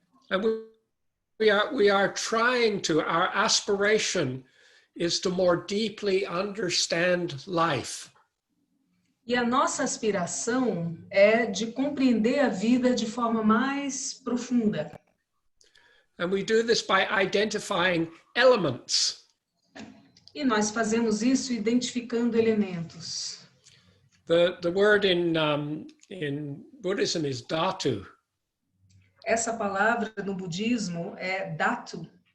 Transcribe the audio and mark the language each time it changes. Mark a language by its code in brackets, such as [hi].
[en] And we are trying to, our aspiration is to more deeply understand life. [pt] E a nossa aspiração é de compreender a vida de forma mais profunda. [en] And we do this by identifying elements. [pt] E nós fazemos isso identificando elementos. [en] The word in Buddhism is dhatu. [pt] Essa palavra no budismo é dhatu.